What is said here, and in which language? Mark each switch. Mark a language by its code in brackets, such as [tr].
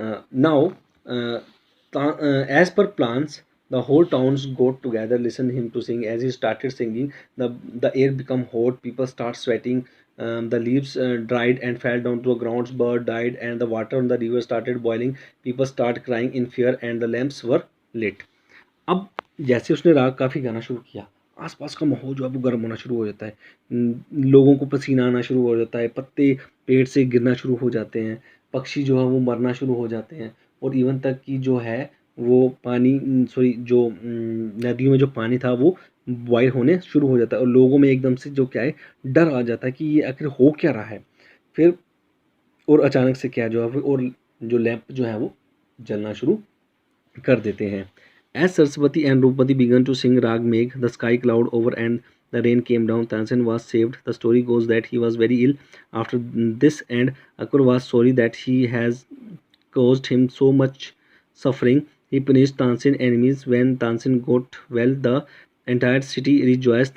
[en] Now, uh, as per plans, the whole towns got together, listened him to sing. As he started singing, the air become hot. People start sweating. The leaves dried and fell down to the ground. Bird died, and the water on the river started boiling. People start crying in fear, and the lamps were lit. [hi] अब जैसे उसने राग काफ़ी गाना शुरू किया, आसपास का माहौल जो है वो गर्म होना शुरू हो जाता है। लोगों को पसीना आना शुरू हो जाता है, पत्ते पेड़ से गिरना शुरू हो जाते हैं, पक्षी जो है वो मरना शुरू हो जाते हैं, और इवन तक कि जो है वो पानी सॉरी जो नदियों में जो पानी था वो बॉयल होने शुरू हो जाता है, और लोगों में एकदम से जो क्या है डर आ जाता है कि ये आखिर हो क्या रहा है। फिर और अचानक से क्या जो है और जो लैंप जो है वो जलना शुरू कर देते हैं। [en] As Saraswati and Rupati began to sing Rag Megh, the sky clouded over and the rain came down. Tansen was saved. The story goes that he was very ill after this, and Akbar was sorry that he has caused him so much suffering. He punished Tansen's enemies. When Tansen got well, the entire city rejoiced.